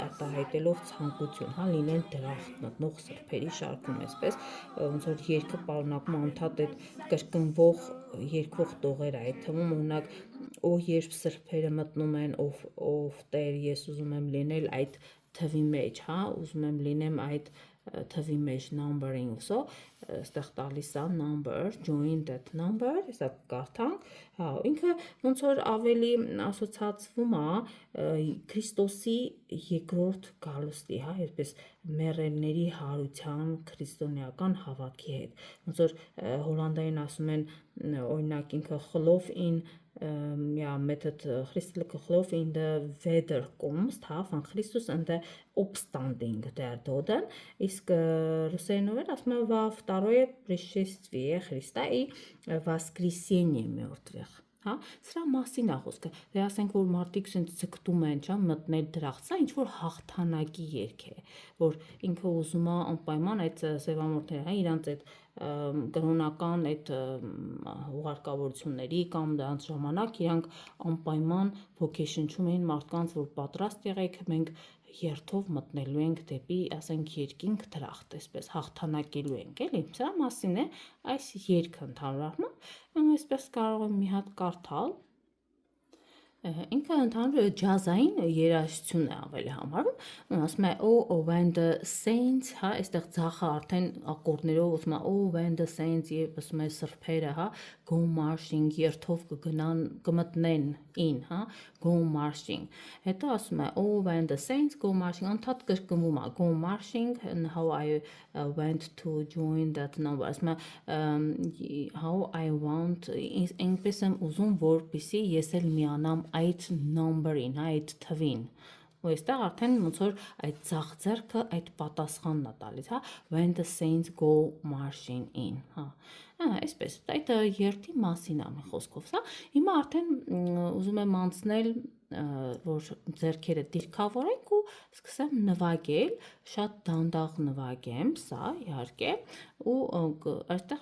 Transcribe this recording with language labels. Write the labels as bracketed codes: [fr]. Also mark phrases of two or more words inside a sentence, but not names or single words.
[hy] արտահայտելով ցանկություն, հա, լինեն դրախտ մտնող սրբերի շարքում, այսպես ոնց որ երգը պարունակում անդադ այդ կրկնվող երգող տողեր այդ թվում օրինակ օ երբ սրբերը մտնում են ով Տեր ես ուզում եմ լինել այդ թվի մեջ, հա, ուզում եմ լինեմ այդ թվի մեջ [en] numbering, so [hy] այստեղ տալիս է [en] number, join that number, [hy] հեսա կարդանք, հա, ինքը ոնց որ ավելի ասոցացվում է Քրիստոսի երկրորդ գալուստի, հա, այսպես մեռելների հարության քրիստոնեական հավատքի հետ, ոնց որ հոլանդերեն ասում են օրինակ ինքը [nl] geloof in met het christelijke geloof in de wederkomst van Christus en de opstanding der doden, [hy] իսկ ռուսերենով ասում է [ru] во второе пришествие Христа и воскресение мертвых, [hy] հա, սրա մասին է խոսքը, դե ասենք որ մարդիկ ցենց ցկտում են, չէ՞, մտնել դրախտ, սա ինչ որ հաղթանակի երգ է, որ ինքը ուզում է անպայման այդ սևամորթները, հա, իրանց այդ կրոնական այդ ուղարկավորությունների կամ դրանց ժամանակ իրանք անպայման ոգեշնչում էին մարդկանց, որ պատրաստ եղեք, մենք երթով մտնելու ենք դեպի, ասենք, երկինք դրախտ, այսպես հաղթանակելու ենք, էլի, սրա մասին է այս երգը ընդհանուր առմամբ, այսպես կարող եմ մի հատ կարդալ, ինքը ընդհանուր ջազային երաժշտություն է ավելի համարվում, ասում է [en] when the saints, [hy] հա, այստեղ ձախը արդեն ակորդներով ասում է [en] when the saints [hy] եւ ասում է սրբերը, հա, [en] go marching [hy] երթով կգնան, կմտնեն in, հա, [en] go marching, [hy] հետո ասում է [en] when the saints go marching, [hy] անդադ կրկնվում է [en] go marching and how I went to join that number, [hy] ասում [en] է how I want, [hy] ինքպես եմ ուզում որպեսզի ես էլ միանամ այդ number-ին, այդ թվին, ու այստեղ արդեն ոնց որ այդ ձախ ձեռքը այդ պատասխանն է տալիս, հա, [en] when the saints go marching in, [hy] հա, այսպես, այդ երթի մասին է մի խոսքով, սա, հիմա արդեն ուզում եմ անցնել, որ ձեռքերը դիրքավորենք ու սկսեմ նվագել, շատ դանդաղ նվագեմ, սա իհարկե, ու այստեղ